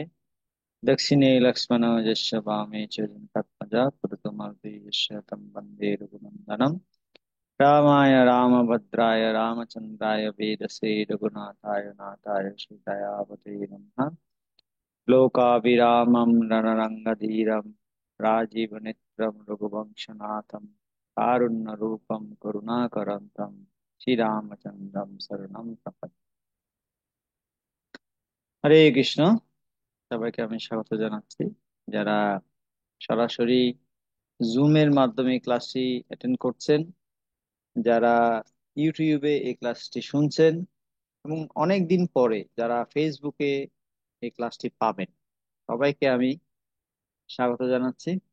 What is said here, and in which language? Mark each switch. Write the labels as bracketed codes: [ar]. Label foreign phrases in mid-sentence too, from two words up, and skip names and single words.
[sa] दक्षिणे लक्ष्मण यस्य वामे च जगत्पदा पुरुतमर्ते यस्य तं वन्दे रघुनन्दनं रामाय रामभद्राय रामचन्द्राय वेदसे रघुनाथाय नाथाय सीतायापते नमः। लोकाभिरामं रणरङ्गधीरं राजीवनेत्रं रघुवंशनाथं कारुण्यरूपं करुणाकरं तं শ্রীরামচন্দ্রম শরণম প্রপদ্যে। [bn] হরে কৃষ্ণ। সবাইকে আমি স্বাগত জানাচ্ছি। যারা সরাসরি জুমের মাধ্যমে এই ক্লাসটি অ্যাটেন্ড করছেন, যারা ইউটিউবে এই ক্লাসটি শুনছেন, এবং অনেক দিন পরে যারা ফেসবুকে এই ক্লাসটি পাবেন, সবাইকে আমি স্বাগত জানাচ্ছি।